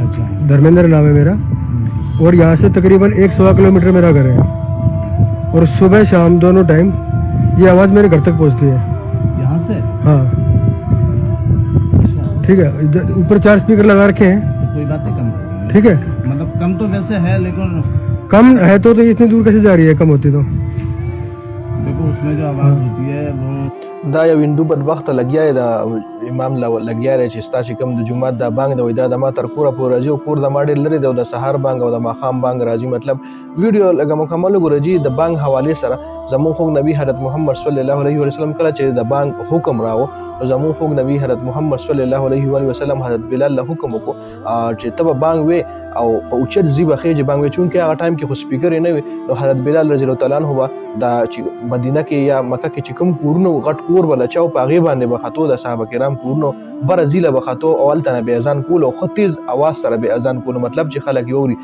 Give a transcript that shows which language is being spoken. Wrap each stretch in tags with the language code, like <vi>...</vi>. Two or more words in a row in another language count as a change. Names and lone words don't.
<hi>धर्मेंद्र नाम है मेरा, और यहाँ से तकरीबन 1-1.25 किलोमीटर मेरा घर है, और सुबह शाम दोनों टाइम ये आवाज़ मेरे घर तक पहुँचती है। यहाँ से? हाँ, ठीक है। ऊपर 4 स्पीकर लगा रखे हैं, तो कोई बात नहीं, कम ठीक है। मतलब कम तो वैसे है, लेकिन कम है तो ये इतनी दूर कैसे जा रही है? कम होती तो देखो उसमें जो आवाज़ होती है वो</hi> <ps>دا یو هندو بدبخت لګیا دی، دا امام لګیا دی چې ستا چې کوم د جمعات دا بانګ دی دا د ما تر کوره پورې راځي او کور د ما ډېر لرې دی او د سهار بانګ او د ماښام بانګ راځي. مطلب ویډیو لږه مکمل وګورئ چې د بانګ حوالې سره زموږ خوږ نبی حضرت محمد</ps> <ar>صلی الله علیه وسلم</ar> <ps>کله چې د بانګ حکم راو نو زموږ خوږ نبی حضرت محمد</ps> <ar>صلی الله علیه وسلم</ar> <ps>حضرت بلال له حکم وکړو چې ته به بانګ وې او په اوچت ژبه خېجې بانګ وې، چونکې هغه ټایم کې خو سپیکر یې نه وي نو حضرت بلال</ps> <ar>رضی الله تعالی عنه</ar> <ps>به دا چې مدینه کې یا مکه کې چې کوم کورونه غټ کور به لچاو په هغې باندې به خطو د صحابه کرام کورونو بره زیله به خطو او هلته نه به اذان کول او ښه تیز اواز سره به اذان کولو، مطلب چې خلک یې اوري.</ps>